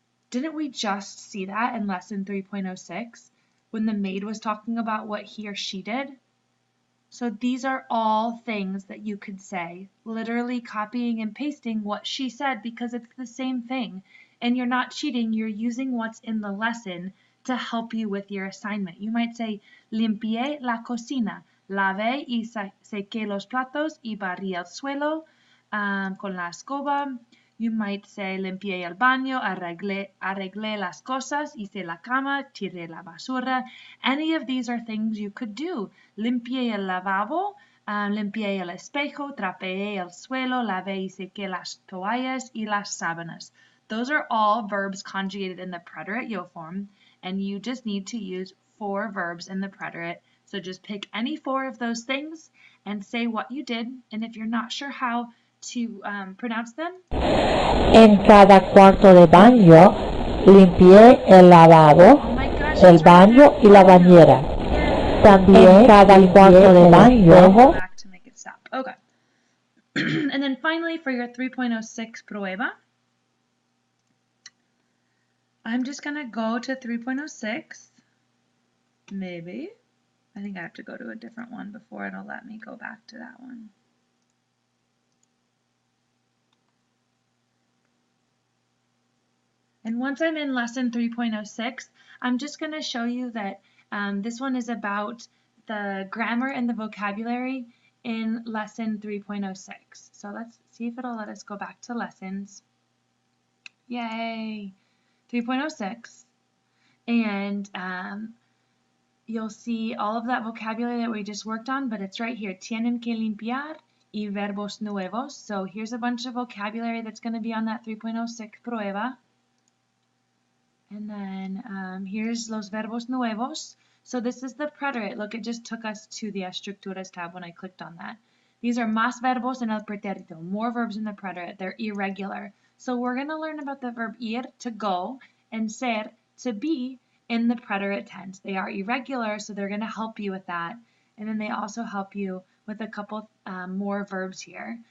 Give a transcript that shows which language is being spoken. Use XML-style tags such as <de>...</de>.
<en>Didn't we just see that in lesson 3.06 when the maid was talking about what he or she did? So these are all things that you could say, literally copying and pasting what she said because it's the same thing. And you're not cheating, you're using what's in the lesson to help you with your assignment. You might say,</en> <es>limpié la cocina, lavé y sequé los platos y barrí el suelo con la escoba.</es> <en>You might say,</en> <es>limpié el baño, arreglé las cosas, hice la cama, tiré la basura.</es> <en>Any of these are things you could do.</en> <es>Limpié el lavabo, limpié el espejo, trapeé el suelo, lavé y sequé las toallas y las sábanas.</es> <en>Those are all verbs conjugated in the preterite yo form, and you just need to use 4 verbs in the preterite. So just pick any 4 of those things and say what you did, and if you're not sure how to pronounce them.</en> <es>En cada cuarto de baño limpié el lavabo, el baño y la bañera. También en cada cuarto de baño.</es> <en>Back to make it stop. Okay. And then finally for your 3.06 prueba, I'm just going to go to 3.06. Maybe. I think I have to go to a different one before it'll let me go back to that one. And once I'm in lesson 3.06, I'm just going to show you that this one is about the grammar and the vocabulary in lesson 3.06. So let's see if it'll let us go back to lessons. Yay! 3.06. And you'll see all of that vocabulary that we just worked on, but it's right here.</en> <es>Tienen que limpiar y verbos nuevos.</es> <en>So here's a bunch of vocabulary that's going to be on that 3.06 prueba. And then here's</en> <es>los verbos nuevos.</es> <en>So this is the preterite. Look, it just took us to the estructuras tab when I clicked on that. These are</en> <es>más verbos en el pretérito,</es> <en>more verbs in the preterite. They're irregular. So we're going to learn about the verb ir, to go, and ser, to be, in the preterite tense. They are irregular, so they're going to help you with that. And then they also help you with a couple more verbs here.</en>